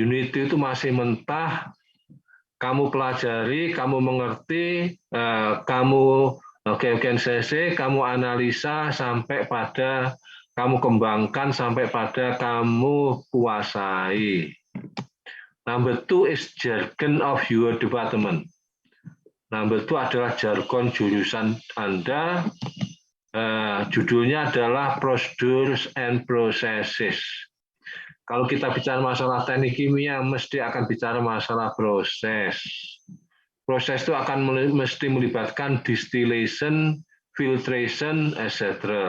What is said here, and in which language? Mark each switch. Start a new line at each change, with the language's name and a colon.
Indonesian: Unit 2 itu masih mentah, kamu pelajari, kamu mengerti, kamu kamu analisa sampai pada kamu kembangkan sampai pada kamu kuasai.
English: Number 2 is jargon of your department.
Indonesian: Number 2 adalah jargon jurusan Anda. Judulnya adalah Procedures and Processes. Kalau kita bicara masalah teknik kimia, mesti akan bicara masalah proses. Proses itu akan mesti melibatkan distillation, filtration, etc.